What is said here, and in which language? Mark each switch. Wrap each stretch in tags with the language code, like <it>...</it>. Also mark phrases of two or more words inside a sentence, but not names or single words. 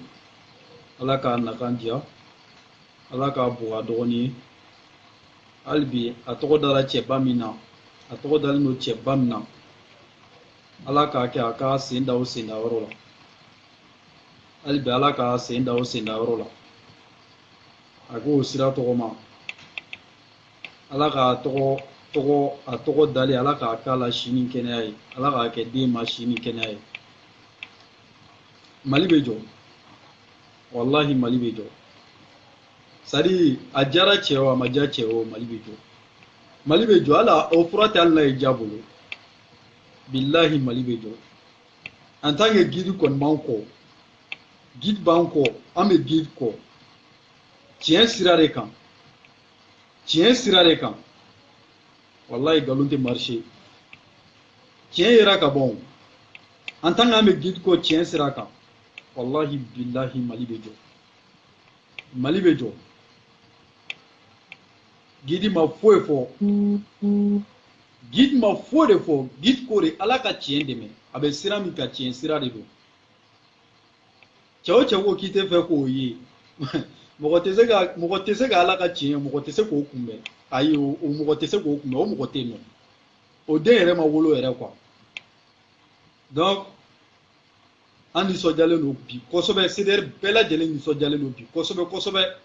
<bm>ala k'a nakan diya ala k'a buga dɔgɔnin ye hali bi a tɔgɔ dara cɛba min na a tɔgɔ dalen don cɛba min na ala k'a kɛ a ka sen da o sendayɔrɔ la hali bi ala k'a sen da o sendayɔrɔ la a k'o sira tɔgɔma ala k'a tɔgɔ dalen ala k'a k'a la sini kɛnɛya ye ala k'a kɛ den ma sini kɛnɛya ye Mali bɛ jɔ wallahi Mali bɛ jɔ sadi a jara cɛ o a ma ja cɛ o Mali bɛ jɔ Mali bɛ jɔ ala o fura tɛ hali n'a ye ja bolo billahi Mali bɛ jɔ</bm> <fr>en tant que</fr> <bm>guide kɔni b'an kɔ guide b'an kɔ an bɛ guide kɔ tiɲɛ sira de kan tiɲɛ sira de kan wallahi nkalon tɛ marché tiɲɛ yera ka ban en tant que an bɛ guide kɔ tiɲɛ sira kan</bm> <ar>wallahi billahi</ar> <bm>Mali bɛ jɔ Mali bɛ jɔ guide ma foyi fɔ guide ma foyi de fɔ guide ko de ala ka tiɲɛ dɛmɛ a bɛ sira min ka tiɲɛ sira de don cɛ o cɛ ko k'i tɛ fɛ k'o ye mɔgɔ tɛ se ka ala ka tiɲɛ mɔgɔ tɛ se k'o kunbɛn ayi o mɔgɔ tɛ se k'o kunbɛn o mɔgɔ tɛ yen nɔ o den yɛrɛ ma wolo yɛrɛ</bm> <fr>quoi donc</fr> <bm>an nisɔndiyalen don bi kosɛbɛ CDR bɛɛ lajɛlen nisɔndiyalen don bi kosɛbɛ kosɛbɛ</bm>